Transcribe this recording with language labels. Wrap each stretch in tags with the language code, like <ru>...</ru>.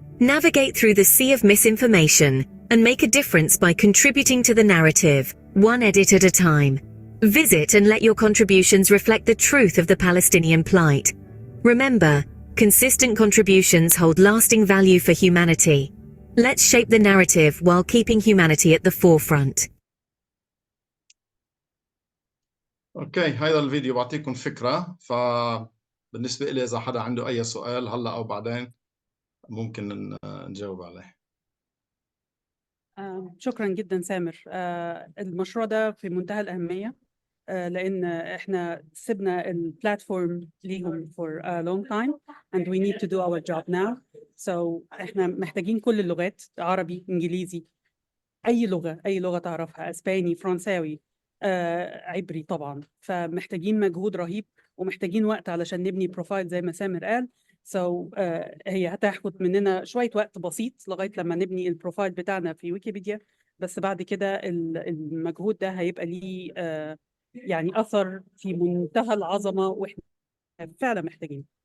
<en>Navigate through the sea of misinformation and make a difference by contributing to the narrative, one edit at a time. Visit and let your contributions reflect the truth of the Palestinian plight. Remember, consistent contributions hold lasting value for humanity. Let's shape the narrative while keeping humanity at the forefront.</en> <ar>اوكي، هذا الفيديو بعطيكم فكرة. فبالنسبة لي إذا حدا عنده أي سؤال هلا أو بعدين ممكن نجاوب عليه. شكرا جدا سامر. المشروع ده في منتهى الأهمية، لأن إحنا سيبنا البلاتفورم ليهم</ar> <en>for a long time and we need to do our job now.</en> <ar>So إحنا محتاجين كل اللغات، عربي، إنجليزي، أي لغة تعرفها، أسباني، فرنساوي، عبري طبعا. فمحتاجين مجهود رهيب ومحتاجين وقت علشان نبني بروفايل زي ما سامر قال. هي هتاخد مننا شوية وقت بسيط لغاية لما نبني البروفايل بتاعنا في ويكيبيديا، بس بعد كده المجهود ده هيبقى ليه يعني أثر في منتهى العظمة، وإحنا فعلا محتاجين.</ar>